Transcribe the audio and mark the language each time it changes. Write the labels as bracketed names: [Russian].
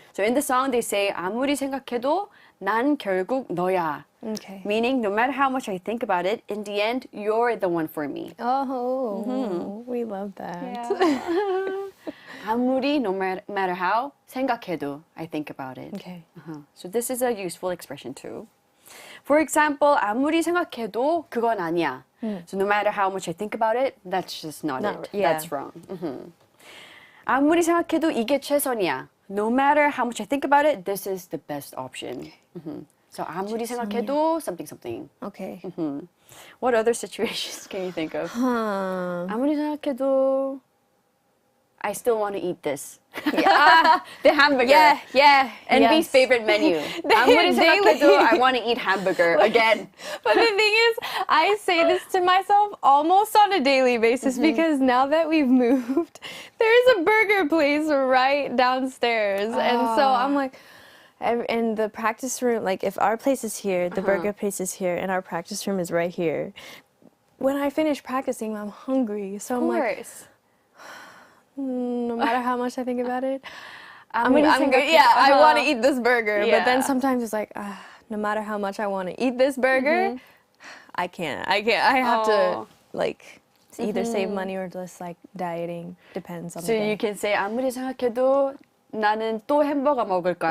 [English] So in the song they say [Korean] 아무리 생각해도 난 결국 너야. [English] Okay. Meaning, no matter how much I think about it, in the end, you're the one for me. Oh, we love that. 아무리, no matter how, 생각해도, I think about it. Okay. So this is a useful expression too. For example, [Korean] 아무리 생각해도 그건 아니야. [English] So no matter how much I think about it, that's just not it. Yeah. That's wrong. [Korean] 아무리 생각해도 이게 최선이야. [English] No matter how much I think about it, this is the best option. So [Korean] 아무리 생각해도 [English] something. Okay. What other situations can you think of? Huh. [Korean] 아무리 생각해도 [English] I still want to eat this. The hamburger. Yeah. NVee's favorite menu. [Korean] 아무리 생각해도 [English] daily. I want to eat hamburger again. But the thing is, I say this to myself almost on a daily basis because now that we've moved, there's a burger place right downstairs. And so I'm like, and the practice room, like if our place is here, the burger place is here, and our practice room is right here. When I finish practicing, I'm hungry. So I'm like, no matter how much I think about it, I'm good. Yeah, I want to eat this burger. But then sometimes it's like, no matter how much I want to eat this burger, I can't. I have to like either save money or just like dieting. Depends on So the day. you can say [Korean] 아무리 생각해도 나는 또 햄버거 먹을 거야.